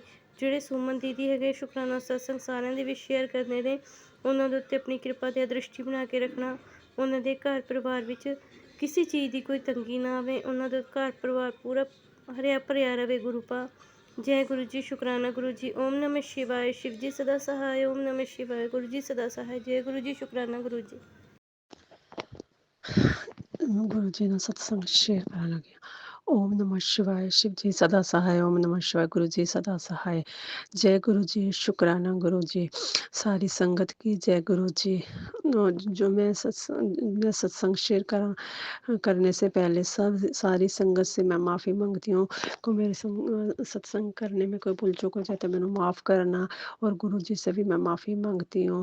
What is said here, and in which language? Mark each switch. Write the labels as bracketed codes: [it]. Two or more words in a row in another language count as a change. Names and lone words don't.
[pa] ਜਿਹੜੇ ਸੁਮਨ ਦੀਦੀ ਹੈਗੇ ਸ਼ੁਕਰਾਨਾ ਸਤਸੰਗ ਸਾਰਿਆਂ ਦੇ ਵਿੱਚ ਸ਼ੇਅਰ ਕਰਨੇ ਨੇ, ਉਹਨਾਂ ਦੇ ਉੱਤੇ ਆਪਣੀ ਕਿਰਪਾ ਤੇ ਦ੍ਰਿਸ਼ਟੀ ਬਣਾ ਕੇ ਰੱਖਣਾ। ਉਹਨਾਂ ਦੇ ਘਰ ਪਰਿਵਾਰ ਵਿੱਚ ਕਿਸੇ ਚੀਜ਼ ਦੀ ਕੋਈ ਤੰਗੀ ਨਾ ਆਵੇ, ਉਹਨਾਂ ਦਾ ਘਰ ਪਰਿਵਾਰ ਪੂਰਾ ਹਰਿਆ ਭਰਿਆ ਰਵੇ। ਗੁਰੂ ਪਾ ਜੈ ਗੁਰੂ ਜੀ। ਸ਼ੁਕਰਾਨਾ ਗੁਰੂ ਜੀ। ਓਮ ਨਮः ਸ਼ਿਵਾਏ। [hi] शिव जी सदा सहाय। ओम नमः शिवाय। गुरु जी सदा सहाय। जय गुरु जी। शुकराना गुरु जी। [pa] ਗੁਰੂ ਜੀ ਨਾਲ ਸਤਸੰਗ ਸ਼ੇਅਰ ਕਰਨ ਲੱਗੇ। [hi] ओम नमः शिवाय। शिव जी सदा सहाय। ओम नमः शिवाय। गुरु जी सदा सहाय। जय गुरु जी। शुक्राना गुरु जी। सारी संगत की जय गुरु जी। जो मैं सत्संग शेयर करने से पहले सारी संगत से मैं माफ़ी मांगती हूँ। को मेरे सत्संग करने में कोई भूल चूक हो जाए तो मैंने माफ़ करना, और गुरु जी से भी मैं माफ़ी मांगती हूँ।